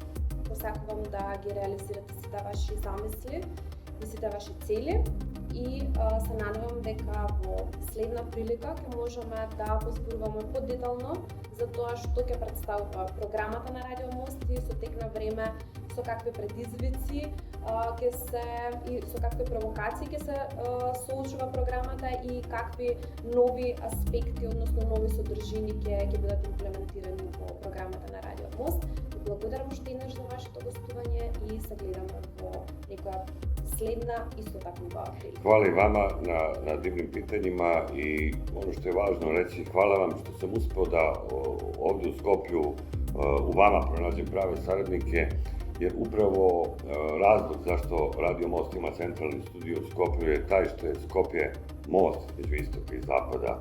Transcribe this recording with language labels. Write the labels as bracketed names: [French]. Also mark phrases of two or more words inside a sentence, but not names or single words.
[Macedonian] Посакувам да ги реализирате сите ваши замисли и сите ваши цели и се надевам дека во следна прилика ќе можеме да позборуваме подетално за тоа што ќе представува програмата на Радио Мост и со тек на време со какви предизвици ќе се и со какви провокации ќе се соочува програмата и какви нови аспекти, односно нови содржини ќе бидат имплементирани во програмата на Радио Мост. Благодарам уште еднаш за вашето гостување и се гледаме во некоја следна исто таква прилика. [Serbian] Hvala i vama na divnim pitanjima i ono što je važno reći, hvala vam što sam uspeo da ovdje u Skoplju u vama pronađem prave saradnike, jer upravo razlog zašto Radio Most ima centralni studio u Skoplju je taj što je Skopje most između istoka i zapada.